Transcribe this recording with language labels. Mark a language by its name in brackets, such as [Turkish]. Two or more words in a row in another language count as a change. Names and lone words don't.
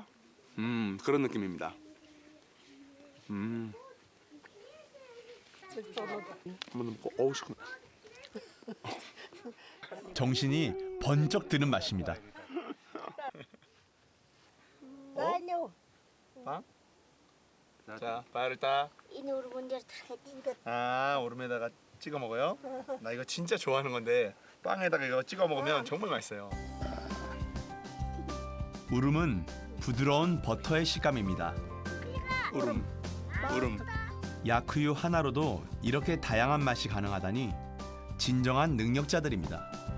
[Korean] 그런 느낌입니다. 한번 먹고 어우 시큼. 정신이 번쩍 드는 맛입니다. 자, 바르타. [Mongolian] Энэ өргөн дээр тарахад [Korean] 아, 오름에다가 찍어 먹어요? 나 이거 진짜 좋아하는 건데 빵에다가 이거 찍어 먹으면 정말 맛있어요. 우름은 부드러운 버터의 식감입니다. 우름. 야크유 하나로도 이렇게 다양한 맛이 가능하다니 진정한 능력자들입니다.